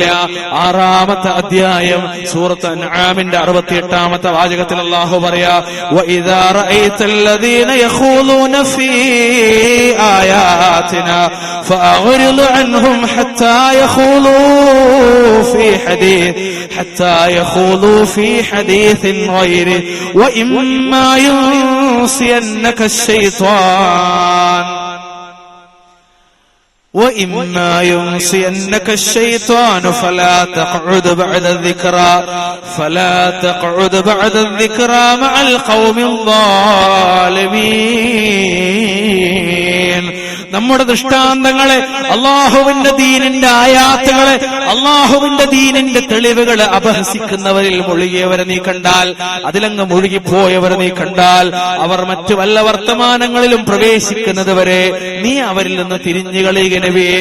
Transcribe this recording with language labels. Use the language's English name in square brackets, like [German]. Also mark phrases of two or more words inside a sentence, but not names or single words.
[Malayalam] 6-ാമത്തെ അധ്യായം സൂറത്ത് അൻആമിന്റെ 68-ാമത്തെ വാചകത്തിൽ അല്ലാഹു പറയാ, [Arabic] وإذا رأيت الذين يقولون في آياتنا فأعرض عنهم حتى يقولوا في حديث غيره وإما ينسينك الشيطان وإما ينسينك الشيطان فلا تقعد بعد الذكرى مع القوم الظالمين. [Malayalam] നമ്മുടെ ദൃഷ്ടാന്തങ്ങളെ, അള്ളാഹുവിന്റെ ദീനിന്റെ ആയാത്തുകളെ, അള്ളാഹുവിന്റെ ദീനിന്റെ തെളിവുകളെ അപഹസിക്കുന്നവരിൽ മുഴുകിയവരെ നീ കണ്ടാൽ, അതിലങ്ങ് മുഴുകിപ്പോയവരെ നീ കണ്ടാൽ, അവർ മറ്റു വല്ല വർത്തമാനങ്ങളിലും പ്രവേശിക്കുന്നത് വരെ നീ അവരിൽ നിന്ന് തിരിഞ്ഞു കളയുക നബിയെ.